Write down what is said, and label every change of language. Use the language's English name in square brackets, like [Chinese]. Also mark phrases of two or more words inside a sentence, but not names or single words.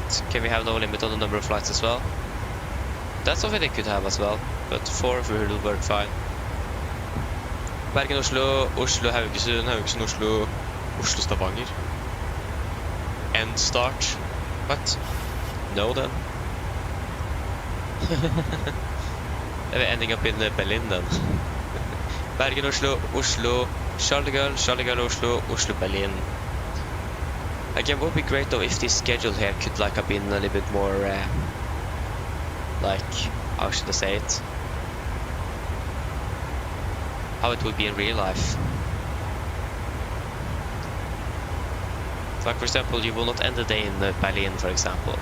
[English] Can we have no limit on the number of flights as well? That's something they could have as well, but 4 will work fine. Bergen, Oslo, Oslo, Haugesund, Haugesund, Oslo, Oslo, Stavanger. And start. What? No then. We're ending up in Berlin then. Bergen, Oslo, Oslo, Charles de Gaulle, Oslo, Oslo, Berlin. Again, what would be great though if this schedule here could like have been a little bit more, like, how should I say it? How it would be in real life. So like for example, you will not end the day in Berlin, for example.